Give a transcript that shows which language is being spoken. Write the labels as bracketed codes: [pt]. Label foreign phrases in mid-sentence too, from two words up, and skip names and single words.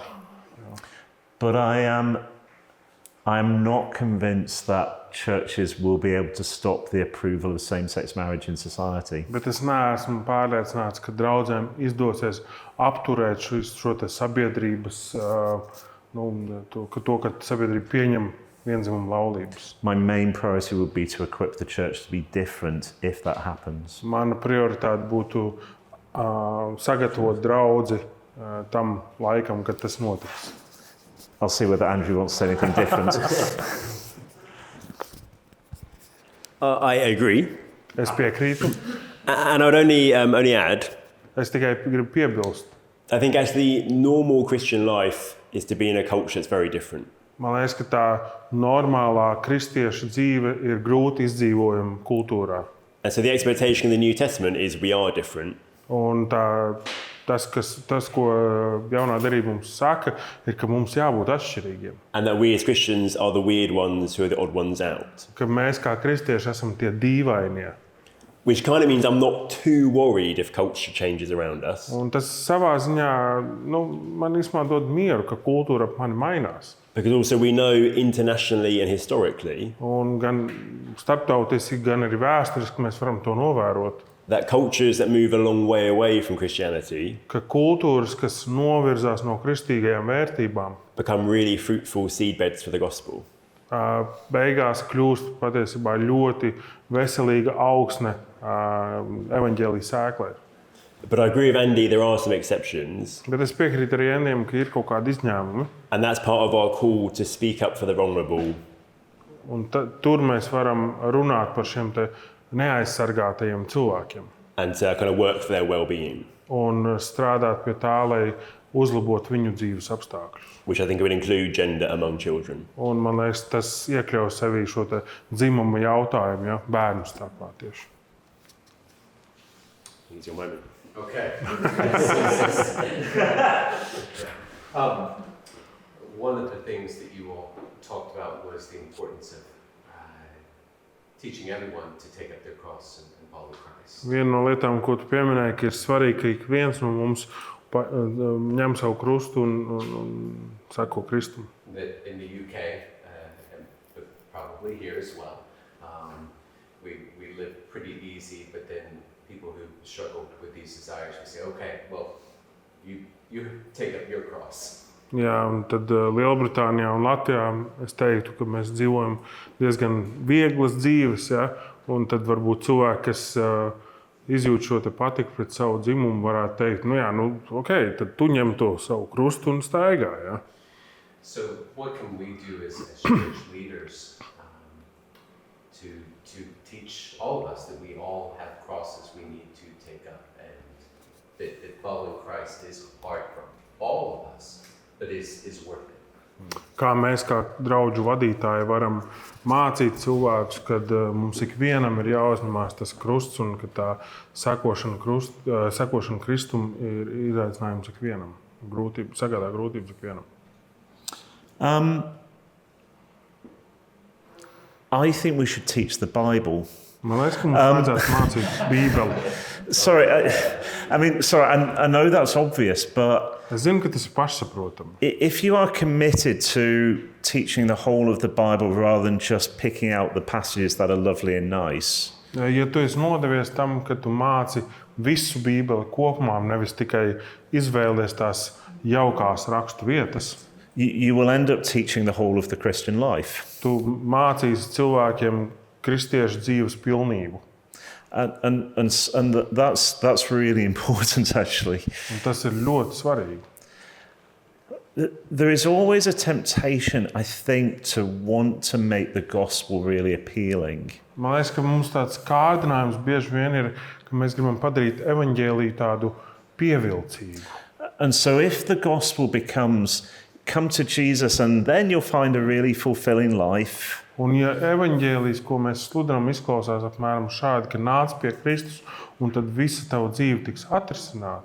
[en] But I am not convinced that churches will be able to stop the approval of same-sex marriage in society. [lv] Bet es neesmu pārliecināts, ka draudzēm izdosies apturēt šo te sabiedrības, ka sabiedrība pieņem vienzimumu laulības. [en] My main priority would be to equip the church to be different if that happens. [lv] Mana prioritāte būtu sagatavot draudzi tam laikam, kad tas notiks. [en] I'll see whether Andrew wants to say anything different. I agree. [lv] Es piekrītu. [en] And I would only add, [lv] Es tikai gribu piebilst. [en] I think actually normal Christian life is to be in a culture that's very different. [lv] Man liekas, ka tā normālā kristieša dzīve ir grūti izdzīvojama kultūrā. [en] And so the expectation in the New Testament is we are different. [lv] Un tas, ko jaunā derība mums saka, ir, ka mums jābūt atšķirīgiem. [en] And that we as Christians are the weird ones who are the odd ones out. [lv] Ka mēs kā kristieši esam tie dīvainie. [en] Which kind of means I'm not too worried if culture changes around us. [lv] Un tas savā ziņā man īstenībā dod mieru, ka kultūra ap mani mainās. [en] Because also we know internationally and historically [lv] Un gan starptautiski, gan arī vēsturiski mēs varam to novērot. [en] that cultures that move a long way away from Christianity [lv] Ka kultūras, kas novirzās no kristīgajām vērtībām, [en] become really fruitful seedbeds for the gospel. [lv] beigās kļūst patiesībā ļoti veselīga augsne evaņģēlija sēklai. [en] But I agree with Andy, there are some exceptions. [lv] Bet es piekrītu arī Endiem, ka ir kaut kādi izņēmumi. [en] And that's part of our call to speak up for the vulnerable. [lv] Un tur mēs varam runāt par šiem te neaizsargātajiem cilvēkiem. [en] And to kind of work for their well-being, [lv] Un strādāt pie tā, lai uzlabotu viņu dzīves apstākļus. [en] which I think would include gender among children. [lv] Un man liekas, tas iekļaus sevī šo te dzimuma jautājumu, ja, bērnu starpā tieši. [en] It's your moment. Okay. One of the things that you all talked about was the importance of teaching everyone to take up their cross and follow Christ. [lv] Viena no lietām, ko tu pieminēji, ka ir svarīgi, ka ik viens no mums ņem savu krustu un seko Kristum. [en] That in the UK, but probably here as well, we live pretty easy, but then people who struggle with these desires, we say, okay, well, you take up your cross. [lv] Jā, un tad Lielbritānijā un Latvijā es teiktu, ka mēs dzīvojam diezgan vieglas dzīves, ja? Un tad varbūt cilvēki, kas izjūt šo te patiku pret savu dzimumu, varētu teikt, ok, tad tu ņem to savu krustu un staigā. Ja? [en] So what can we do as church leaders to teach all of us that we all have crosses we need to take up, and that following Christ is hard for all of us, but is worth it? [lv] Kā mēs kā draugu vadītāji varam mācīt cilvēkus, kad mums ikvienam ir jāuzņemās tas krusts un ka tā sekošana Kristum ir izaicinājums ikvienam, sagādā grūtības ikvienam. [en] I think we should teach the Bible. [lv] Man liekas, ka mums vajadzētu mācīt Bībeli. [en] Sorry, I know that's obvious, but [lv] Es zinu, ka tas ir pašsaprotami. [en] if you are committed to teaching the whole of the Bible rather than just picking out the passages that are lovely and nice, [lv] Ja tu esi nodevies tam, ka tu māci visu Bībeli kopumā, nevis tikai izvēlies tās jaukās rakstu vietas, [en] you will end up teaching the whole of the Christian life. [lv] tu mācīsi cilvēkiem kristiešu dzīves pilnību. [en] And that's really important, actually. [lv] Un tas ir ļoti svarīgi. [en] There is always a temptation, I think, to want to make the gospel really appealing. [lv] Man liekas, ka mums tāds kārdinājums bieži vien ir, ka mēs gribam padarīt evaņģēliju tādu pievilcīgu. [en] And so if the gospel becomes, come to Jesus and then you'll find a really fulfilling life, [lv] Un ja evaņģēlijs, ko mēs sludinām, izklausās apmēram šādi, ka nāc pie Kristus un tad visa tava dzīve tiks atrisināta.